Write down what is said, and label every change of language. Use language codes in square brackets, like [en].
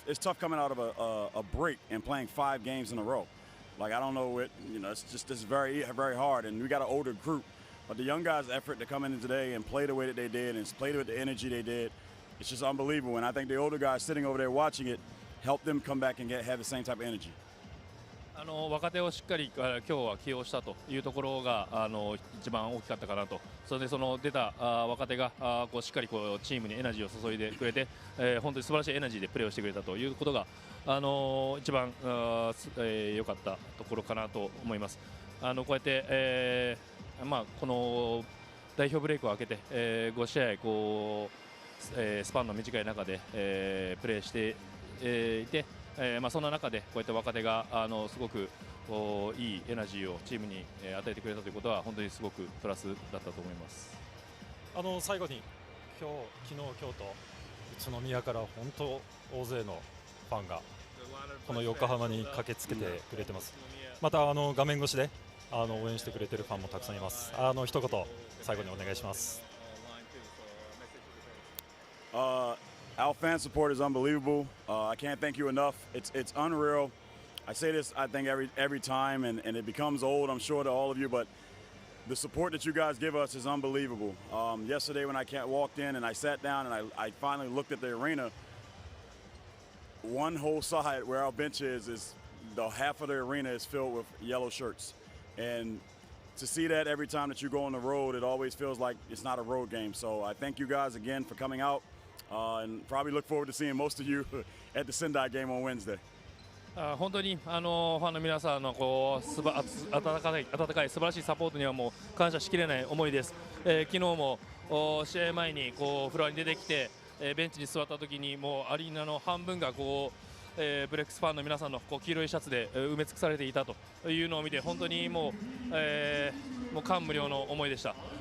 [en] It's tough coming out of a break and playing 5 games in a row. Like I don't know it. You know, it's very hard, and we got an older group. But the young guys' effort to come in today and play the way that they did and play with the energy they did, it's just unbelievable. And I think the older guys sitting over there watching it helped them come back and have the same type of energy. [ja] 若手をしっかり今日は起用したというところが一番大きかったかなと。それでその出た若手がこうしっかりこうチームにエナジーを注いでくれて、本当に素晴らしいエナジーでプレーをしてくれたということが一番良かったところかなと思います。こうやって、この代表ブレイクを開けて、5試合こう、スパンの短い中で、プレーしていて、そんな中でこういった若手がすごくいいエナジーをチームに与えてくれたということは本当にすごくプラスだったと思います。最後に昨日、今日と宇都宮から本当大勢のファンがこの横浜に駆けつけてくれてます。また画面越しで応援してくれているファンもたくさんいます。一言最後にお願いします。 [en] Our fan support is unbelievable. I can't thank you enough. It's unreal. I say this, I think, every time, and it becomes old, I'm sure, to all of you, but the support that you guys give us is unbelievable. Yesterday when I walked in and I sat down and I finally looked at the arena, one whole side where our bench is the half of the arena is filled with yellow shirts. And to see that every time that you go on the road, it always feels like it's not a road game. So I thank you guys again for coming out. And probably look forward to seeing most of you at the Sendai game on Wednesday. [ja] 本当にファンの皆さんのこう温かい素晴らしいサポートにはもう感謝しきれない思いです。昨日も試合前にこうフロアに出てきて、ベンチに座った時にもうアリーナの半分がこう、ブレックスファンの皆さんのこう黄色いシャツで埋め尽くされていたというのを見て本当にもう感無量の思いでした。